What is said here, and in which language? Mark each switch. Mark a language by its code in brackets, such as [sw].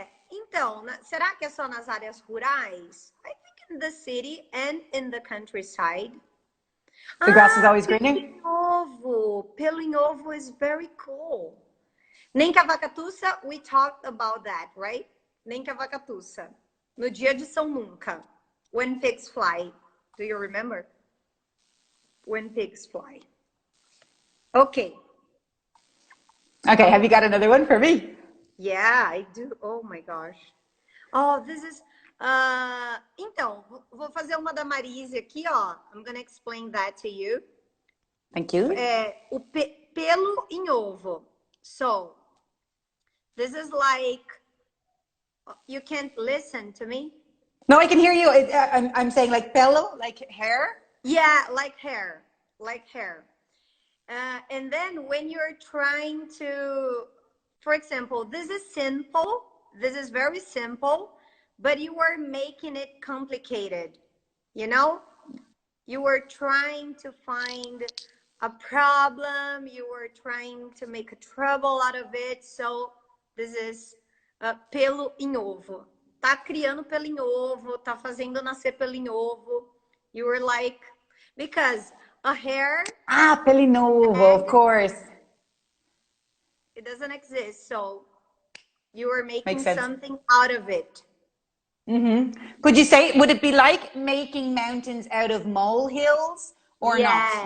[pt] Então, será que é só nas áreas rurais? [en] I think in the city and in the countryside. The grass is always greener? Pelo em ovo is very cool. [pt] Nem que a vaca tussa, [en] we talked about that, right? [pt] Nem que a vaca tussa. No dia de São Nunca. [en] When pigs fly. Do you remember? When pigs fly. Okay. Okay, have you got another one for me? Yeah, I do. Oh my gosh. Oh, this is... [pt] então, vou fazer uma da Marise aqui, ó. [en] I'm gonna explain that to you. Thank you. [pt] O pelo em ovo. [en] So, this is like... You can't listen to me? No, I can hear you. I'm saying like pelo, like hair? Yeah, like hair. Like hair. And then when you're trying to... For example, this is simple. This is very simple. But you are making it complicated, you know? You were trying to find a problem. You were trying to make a trouble out of it. So this is pelo em ovo. [pt] Tá criando pelo em ovo. Tá fazendo nascer pelo em ovo. [en] You were like, because a hair... pelo em ovo, of course. It doesn't exist. So you were making something out of it. Could you say, would it be like making mountains out of molehills or not?